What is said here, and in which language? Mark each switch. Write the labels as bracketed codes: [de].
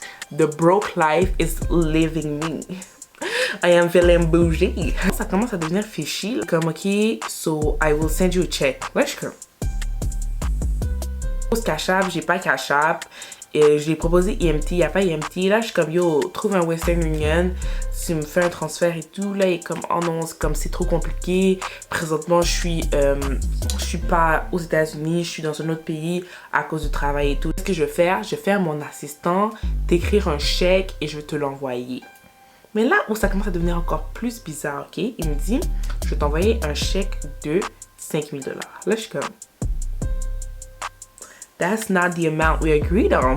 [en] The broke life is living me. I am feeling bougie. [fr] Ça commence à devenir fishy. [en] Comme, ok, so I will send you a check. [fr] Ouais, je suis comme, Cash App, j'ai pas Cash App. Je l'ai proposé EMT, il n'y a pas EMT. Là, je suis comme, yo, trouve un Western Union. Tu me fais un transfert et tout. Là, il est comme, oh non, c'est trop compliqué. Présentement, je suis pas aux États-Unis, je suis dans un autre pays à cause du travail et tout. Ce que je vais faire, je vais faire mon assistant t'écrire un chèque et je vais te l'envoyer. Mais là où ça commence à devenir encore plus bizarre, ok? Il me dit, je vais t'envoyer un chèque de $5,000. Là, je suis comme, [en] that's not the amount we agreed on.